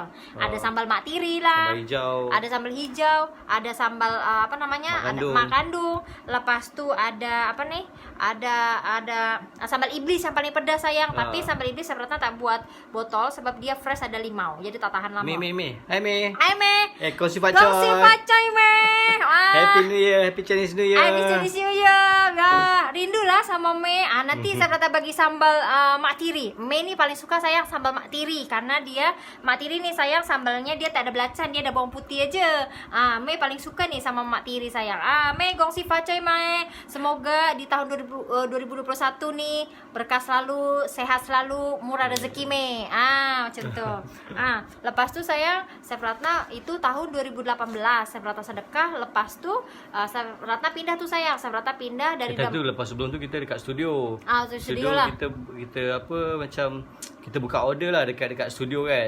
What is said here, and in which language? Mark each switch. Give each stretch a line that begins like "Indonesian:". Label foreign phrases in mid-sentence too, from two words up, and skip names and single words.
Malay: Ada sambal mak tiri lah, ada sambal hijau, ada sambal mak kandung. Lepas tu ada apa nih, ada sambal iblis yang paling pedas sayang. Tapi sambal iblis Chef Ratna tak buat botol sebab dia fresh, ada limau, jadi tak tahan lama. Hai Me, kongsi
Chinese: pacoy Me.
English: Happy New Year, Happy Chinese New Year. Happy Chinese New Year.
Malay: Rindu lah sama Me. Nanti Chef Ratna bagi sambal mak tiri. Me ni paling suka sayang sambal mak tiri, karena dia mak tiri nih sayang sambalnya dia tak ada belacan, dia ada bawang putih aja. Me paling suka nih sama mak tiri sayang.
Chinese: Me gongsi facoy Me.
Malay: Semoga di tahun 2021 nih berkah selalu, sehat selalu, murah rezeki Me. Macam tu. Lepas tu sayang Chef Ratna itu tahun 2018 Chef Ratna sedekah. Lepas tu Chef Ratna pindah tuh sayang. Chef Ratna pindah dari lepas sebelum tu kita dekat studio. Studio lah. Kita apa macam kita buka order lah dekat studio kan.